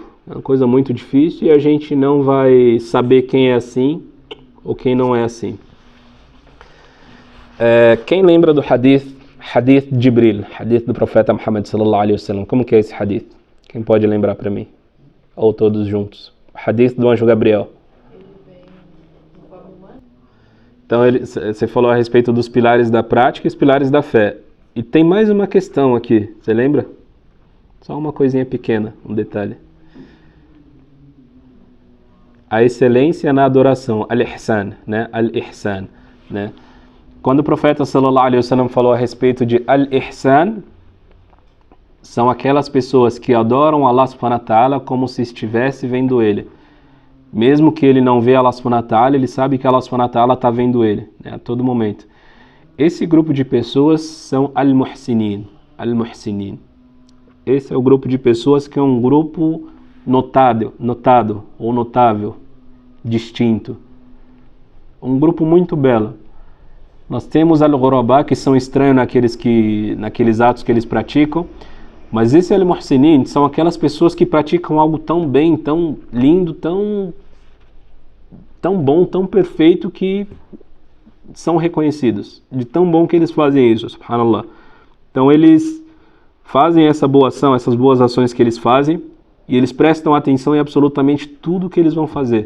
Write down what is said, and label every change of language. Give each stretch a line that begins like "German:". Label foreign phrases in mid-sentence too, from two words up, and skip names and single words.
Portuguese: É uma coisa muito difícil e a gente não vai saber quem é assim ou quem não é assim. Quem lembra do hadith de Jibril, hadith do profeta Muhammad
Arabic: صلى الله عليه وسلم?
Portuguese: Como que é esse hadith? Quem pode lembrar para mim? Ou todos juntos? O hadith do anjo Gabriel. Então você falou a respeito dos pilares da prática e os pilares da fé. E tem mais uma questão aqui, você lembra? Só uma coisinha pequena, um detalhe. A excelência na adoração, al-ihsan, né? Al-ihsan, né? Quando o profeta
Arabic: صلى الله عليه وسلم
Portuguese: falou a respeito de al-ihsan, são aquelas pessoas que adoram
Arabic: الله سبحانه وتعالى
Portuguese: como se estivesse vendo ele. Mesmo que ele não vê
Arabic: الله سبحانه وتعالى,
Portuguese: ele sabe que
Arabic: الله سبحانه وتعالى
Portuguese: está vendo ele, né, a todo momento. Esse grupo de pessoas são al-muhsinin. Al-muhsinin. Esse é o grupo de pessoas que é um grupo notado ou notável, distinto. Um grupo muito belo. Nós temos al-ghuraba, que são estranhos naqueles atos que eles praticam, mas esse al-muhsinin são aquelas pessoas que praticam algo tão bem, tão lindo, tão bom, tão perfeito, que são reconhecidos, de tão bom que eles fazem isso, subhanallah. Então eles fazem essa boa ação, essas boas ações que eles fazem, e eles prestam atenção em absolutamente tudo que eles vão fazer.